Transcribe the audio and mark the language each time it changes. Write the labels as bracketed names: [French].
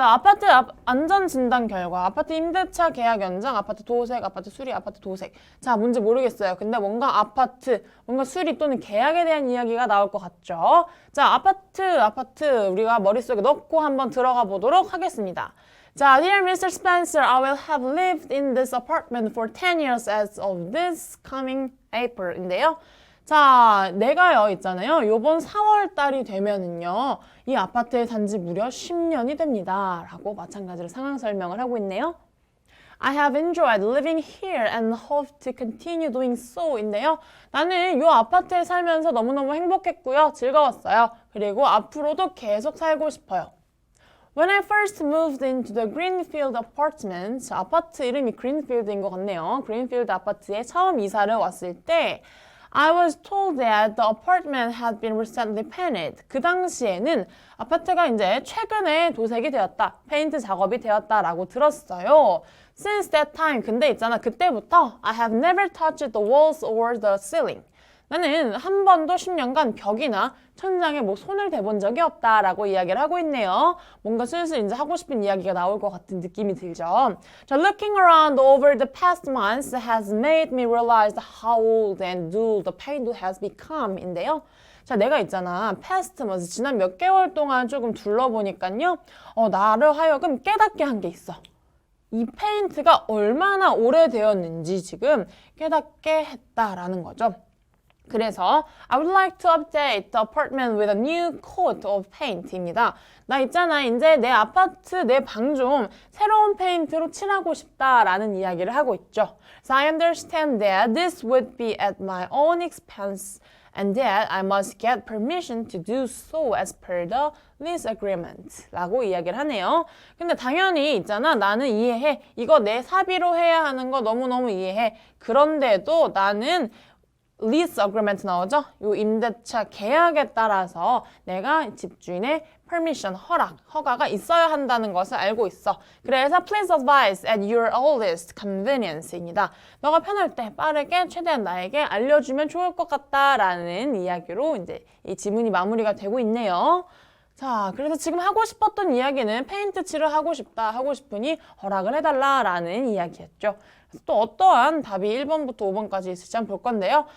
[Korean] 아파트 안전진단 결과, 아파트 임대차 계약 연장, 아파트 도색, 아파트 수리, 아파트 도색. 자, 뭔지 모르겠어요. 근데 뭔가 아파트, 뭔가 수리 또는 계약에 대한 이야기가 나올 것 같죠. 자, 아파트 우리가 머릿속에 넣고 한번 들어가 보도록 하겠습니다. [English] 자, Dear Mr. Spencer, I will have lived in this apartment for 10 years as of this coming April인데요. [Korean] 자, 내가요 있잖아요. 요번 4월 달이 되면은요. 이 아파트에 산 지 무려 10년이 됩니다. 라고 마찬가지로 상황 설명을 하고 있네요. [English] I have enjoyed living here and hope to continue doing so 인데요. [Korean] 나는 요 아파트에 살면서 너무너무 행복했고요. 즐거웠어요. 그리고 앞으로도 계속 살고 싶어요. [English] When I first moved into the Greenfield apartment, [Korean] 아파트 이름이 Greenfield인 것 같네요. Greenfield 아파트에 처음 이사를 왔을 때 [English] I was told that the apartment had been recently painted. [Korean] 그 당시에는 아파트가 이제 최근에 도색이 되었다, 페인트 작업이 되었다라고 들었어요. [English] Since that time, [Korean] 근데 있잖아, 그때부터 [English] I have never touched the walls or the ceiling. [Korean] 나는 한 번도 10년간 벽이나 천장에 뭐 손을 대본 적이 없다라고 이야기를 하고 있네요. 뭔가 슬슬 이제 하고 싶은 이야기가 나올 것 같은 느낌이 들죠. [English] 자, looking around over the past months has made me realize how old and dull the paint has become 인데요. [Korean] 자, 내가 있잖아, [English] past months, [Korean] 지난 몇 개월 동안 조금 둘러보니까요. 나를 하여금 깨닫게 한 게 있어. 이 페인트가 얼마나 오래되었는지 지금 깨닫게 했다라는 거죠. [English] 그래서 I would like to update the apartment with a new coat of paint입니다. [Korean] 나 있잖아, 이제 내 아파트, 내 방 좀 새로운 페인트로 칠하고 싶다라는 이야기를 하고 있죠. [English] So I understand that this would be at my own expense and that I must get permission to do so as per the lease agreement [Korean] 라고 이야기를 하네요. 근데 당연히 있잖아, 나는 이해해. 이거 내 사비로 해야 하는 거 너무너무 이해해. 그런데도 나는 lease agreement 나오죠? 요 임대차 계약에 따라서 내가 집주인의 permission, 허가가 있어야 한다는 것을 알고 있어. [English] 그래서 please advise at your earliest convenience입니다. [Korean] 너가 편할 때 빠르게 최대한 나에게 알려주면 좋을 것 같다라는 이야기로 이제 이 지문이 마무리가 되고 있네요. 자, 그래서 지금 하고 싶었던 이야기는 페인트 칠을 하고 싶다, 하고 싶으니 허락을 해달라라는 이야기였죠. 또 어떠한 답이 1번부터 5번까지 있을지 한번 볼 건데요.